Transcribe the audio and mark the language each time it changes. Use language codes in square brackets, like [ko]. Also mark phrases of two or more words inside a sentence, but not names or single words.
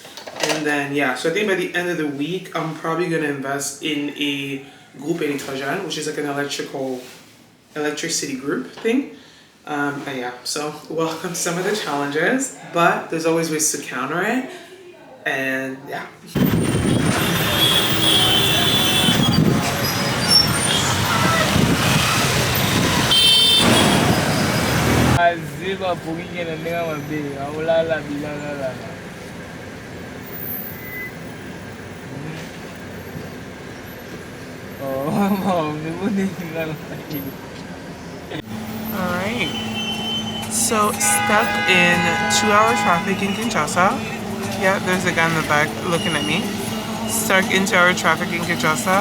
[en] And then, yeah, so I think by the end of the week, I'm probably going to invest in a group électrogène, which is like an electricity group thing. But yeah, so welcome to some of the challenges, but there's always ways to counter it. And yeah. [ln] Aziba pokike na ndenge mabe aolala bilala la. Oh, [en] Alright. So stuck in 2-hour traffic in Kinshasa. Yeah, there's a guy in the back looking at me. Stuck in 2-hour traffic in Kinshasa.